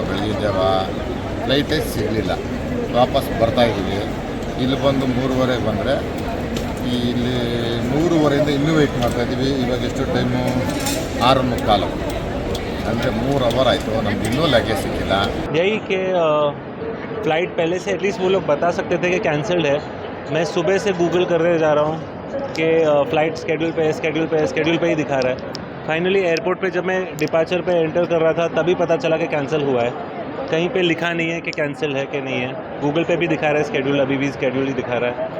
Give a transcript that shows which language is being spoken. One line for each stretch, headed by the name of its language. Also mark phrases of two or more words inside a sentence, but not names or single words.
Kannada: ಬೆಳಗಿನ ಜಾವ ಫ್ಲೈಟೇ ಸಿಗಲಿಲ್ಲ. ವಾಪಸ್ ಬರ್ತಾಯಿದ್ದೀವಿ. ಇಲ್ಲಿ ಬಂದು 3:15ಗೆ ಬಂದರೆ ಇಲ್ಲಿ 3:15ಯಿಂದ ಇನ್ನೂ ವೆಯ್ಟ್ ಮಾಡ್ತಾಯಿದ್ದೀವಿ. ಇವಾಗ ಎಷ್ಟು ಟೈಮು? 6:45 ಅಂದರೆ 3 ಅವರ್ ಆಯಿತು. ನಮ್ಗೆ ಇನ್ನೂ ಲಗೇಜ್ ಸಿಕ್ಕಿಲ್ಲ.
Hindi: यही कि फ़्लाइट पहले से एटलीस्ट वो लोग बता सकते थे कि कैंसल्ड है. मैं सुबह से गूगल करते जा रहा हूँ कि
English: flight schedule
Hindi: पे ही दिखा रहा है. फाइनली एयरपोर्ट पे जब मैं डिपार्चर पे एंटर कर रहा था तभी पता चला कि कैंसिल हुआ है. कहीं पे लिखा नहीं है कि कैंसिल है कि नहीं है. गूगल पे भी दिखा रहा है स्केड्यूल, अभी भी स्केड्यूल ही दिखा रहा है.